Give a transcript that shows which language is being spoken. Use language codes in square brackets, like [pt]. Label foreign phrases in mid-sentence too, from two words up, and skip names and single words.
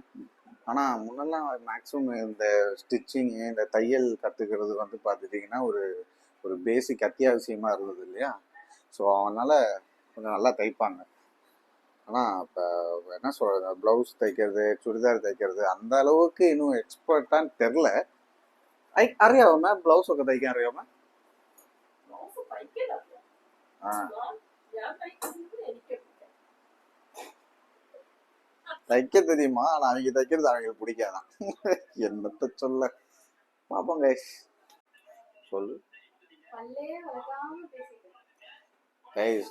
[ta] ஆனால் முன்னெல்லாம் மேக்ஸிமம் இந்த ஸ்டிச்சிங் இந்த தையல் கற்றுக்கிறது வந்து பார்த்துட்டிங்கன்னா ஒரு ஒரு பேசிக் அத்தியாவசியமாக இருந்தது இல்லையா? ஸோ அதனால் கொஞ்சம் நல்லா தைப்பாங்க. ஆனால் இப்போ என்ன சொல்கிறது, ப்ளவுஸ் தைக்கிறது, சுடிதார் தைக்கிறது அந்த அளவுக்கு இன்னும் எக்ஸ்பர்ட்டான்னு தெரில. [ml] അറിയാവോ ബ്ലൗസ് ഒക്കെ തയ്ക്കാൻ അറിയാമോ? [ta] தைக்க தெரியுமா? ஆனா அவங்க தைக்கிறது அவங்களுக்கு பிடிக்காதான். என்னத்த சொல்ல, பாப்போம் கைஸ். சொல்லு கைஸ்.